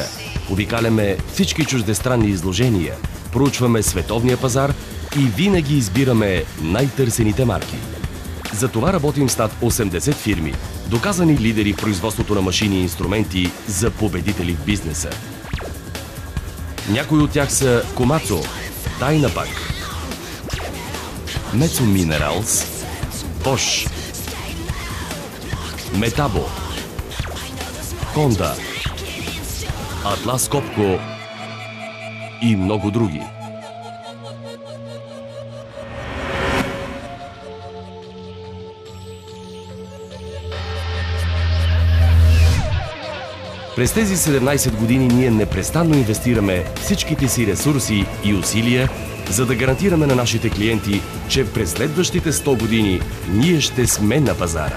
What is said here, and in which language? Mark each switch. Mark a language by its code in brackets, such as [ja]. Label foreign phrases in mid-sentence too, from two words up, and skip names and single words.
[bg] Обикаляме всички чуждестранни изложения, проучваме световния пазар и винаги избираме най-търсените марки. Затова работим с над 80 фирми, доказани лидери в производството на машини и инструменти за победители в бизнеса. Някои от тях са Komatsu, Dynapac, Metso Minerals, Bosch, Metabo, Honda, Atlas Copco и много други. През тези 17 години ние непрестанно инвестираме всичките си ресурси и усилия, за да гарантираме на нашите клиенти, че през следващите 100 години ние ще сме на пазара.